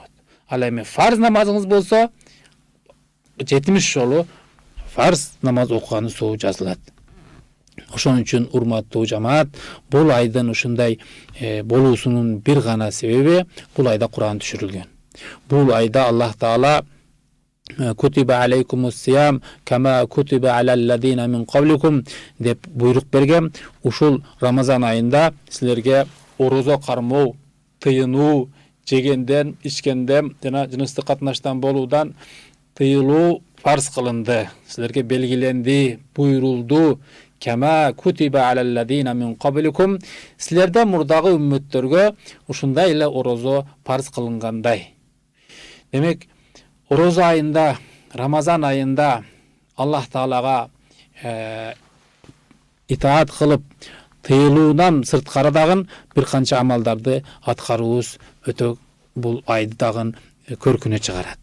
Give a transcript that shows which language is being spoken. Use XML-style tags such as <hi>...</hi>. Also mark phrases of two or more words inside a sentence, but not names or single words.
<ky>Ал эми фарз намазыңыз болсо 70 жолу фарз намаз окуганын сообу жазылат. Ошон үчүн урматтуу жамаат, бул айдын ушундай болуусунун бир гана себеби бул айда Кур'ан түшүрүлгөн. Бул айда Аллах Таала</ky> <ar>"كتب عليكم الصيام كما كتب على الذين من قبلكم"</ar> <ky>деп буйрук берген. Ушул Рамазан айында силерге орозо кармоо тыйынуу, жегенден, ичкенден жана жыныстык катнаштан болуудан тыйылуу фарз кылынды. Силерге белгиленди, буйрулду.</ky> <ar>كما كتب على الذين من قبلكم.</ar> <ky>Силерден мурдагы үммөттөргө ушундай эле орозо фарз кылынгандай. Демек, орозо айында, Рамазан айында Аллах Таалага итаат кылып, тыйылуудан сырткары дагы бир канча амалдарды аткарууубуз өтө бул айды дагы көркүнө чыгарат.</ky>